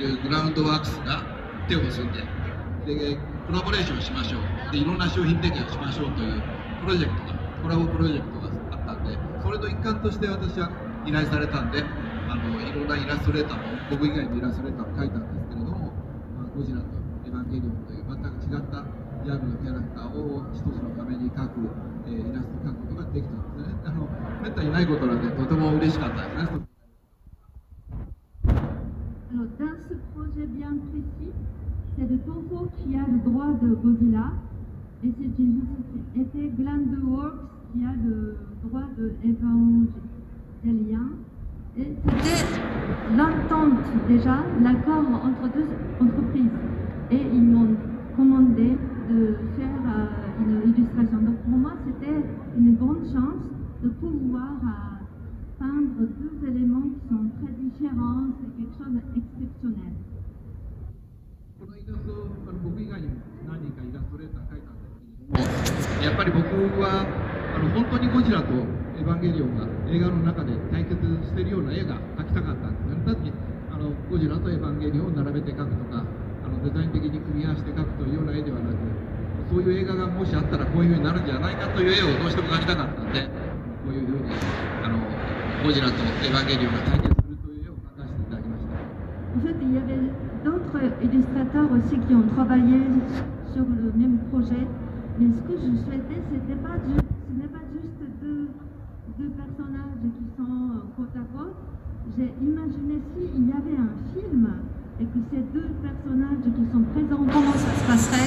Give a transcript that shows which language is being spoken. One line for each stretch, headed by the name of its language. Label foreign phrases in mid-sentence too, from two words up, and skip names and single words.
Japanese: るグラウンドワークスが手を結んでコラボレーションしましょうでいろんな商品提供しましょうというコラボプロジェクトがあったんでそれの一環として私は依頼されたんでいろんなイラストレーターも僕以外のイラストレーターも書いたんですけれども、ゴジラとエヴァンゲリオンという全く違ったジャンルのキャラクターを一つの画面に描く、イラスト描くことができたんですね。めったにないことなんでとても嬉しかったですね。
French: Alors, dans ce projet bien précis, c'est le Toho qui a le droit de Godzilla et c'est une société Glandeworks qui a le droit de Evangelion. Et c'était l'entente déjà, l'accord entre deux entreprises. Et ils m'ont commandé de faire une illustration. Donc pour moi, c'était une grande chance de pouvoir peindre deux éléments qui sont très différents. C'est quelque chose d'exceptionnel.
Japanese: このイラスト僕以外にも何人かイラストレーター描いたんですけれどもやっぱり僕は本当にゴジラとエヴァンゲリオンが映画の中で対決しているような絵が描きたかったんですよね。単にゴジラとエヴァンゲリオンを並べて描くとかデザイン的に組み合わせて描くというような絵ではなくそういう映画がもしあったらこういうふうになるんじゃないかという絵をどうしても描きたかったんでこういうふうにゴジラとエヴァンゲリオンが対決するという絵を描かせていただきました。 En fait, il y avait d'autres illustrateurs aussi qui ont travaillé sur le même projet, mais ce que je souhaitais, ce n'est pas juste deux personnages qui sont côte à côte. J'ai imaginé s'il y avait un film et que ces deux personnages qui sont présents, comment ça se passerait?